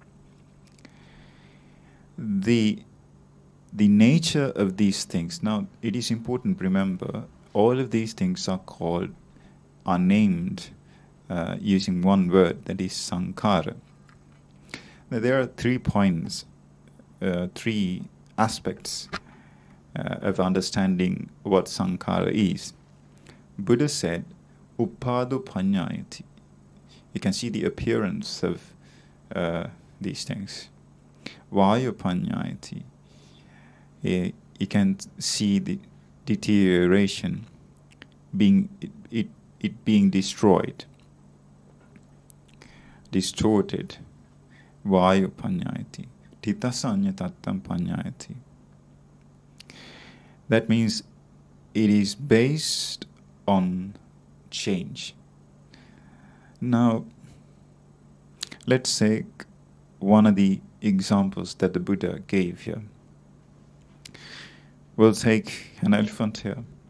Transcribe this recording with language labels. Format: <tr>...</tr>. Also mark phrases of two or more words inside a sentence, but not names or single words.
<en>The nature of these things, now it is important to remember, all of these things are named using one word, that is sankhara. Now, there are 3 points, 3 aspects of understanding what sankhara is. Buddha said,</en> <pi>upado panyayati.</pi> <en>You can see the appearance of these things.</en> <pi>Vayu panyayati.</pi> <en>You can see the deterioration, it being destroyed, distorted.</en> <pi>Vayu panyayati. Titasanya tattam panyayati.</pi> <en>That means it is based on change. Now, let's take one of the examples that the Buddha gave here. We'll take an elephant here.</en>